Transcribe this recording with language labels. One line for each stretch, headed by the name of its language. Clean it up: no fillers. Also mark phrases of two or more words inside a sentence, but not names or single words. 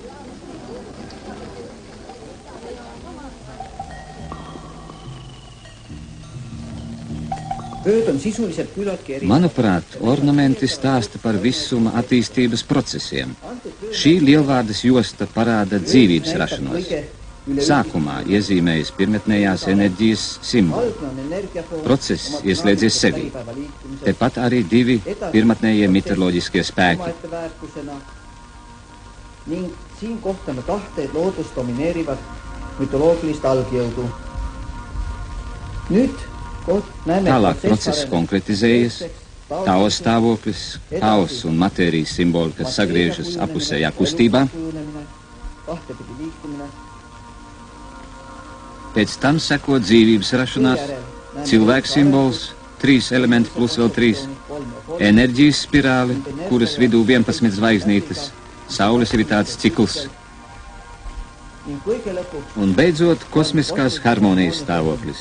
Latvian: Manuprāt, ornamenti stāsta par visuma attīstības procesiem. Šī lielvārdes josta parāda dzīvības rašanos. Sākumā iezīmējas pirmotnējās enerģijas simboli. Process ieslēdzies sevī. Tepat arī 2 pirmotnējie mitoloģiskie spēki.
Estonian: Ning siin kohtame 2 loodust domineerivat mütoloogilist algjõudu. Nüüd
Latvian: tālāk process konkretizējas, Tao stāvoklis, haoss un matērijas simboli, kas sagriežas apusējā kustībā. Pēc tam seko dzīvības rašanās, cilvēks simbols, 3 elementi plus vēl 3, enerģijas spirāli, kuras vidū 11 zvaigznītes, saules aktivitātes cikls un beidzot kosmiskās harmonijas stāvoklis.